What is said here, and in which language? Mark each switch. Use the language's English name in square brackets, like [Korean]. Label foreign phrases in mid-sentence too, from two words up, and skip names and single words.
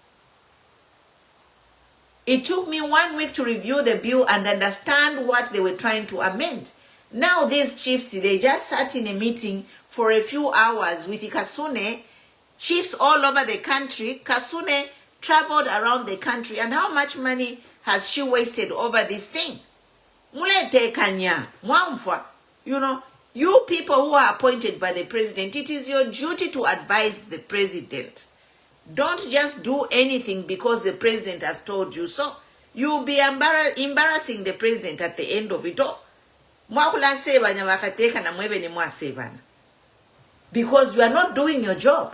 [English] It took me 1 week to review the bill and understand what they were trying to amend. Now these chiefs, they just sat in a meeting for a few hours with Kasune, chiefs all over the country. Kasune traveled around the country, and how much money has she wasted over this thing? [Bemba] Mulete kanya, mwamfwa. [English] You know, you people who are appointed by the president, it is your duty to advise the president. Don't just do anything because the president has told you so. You'll be embarrassing the president at the end of it all. Because you are not doing your job.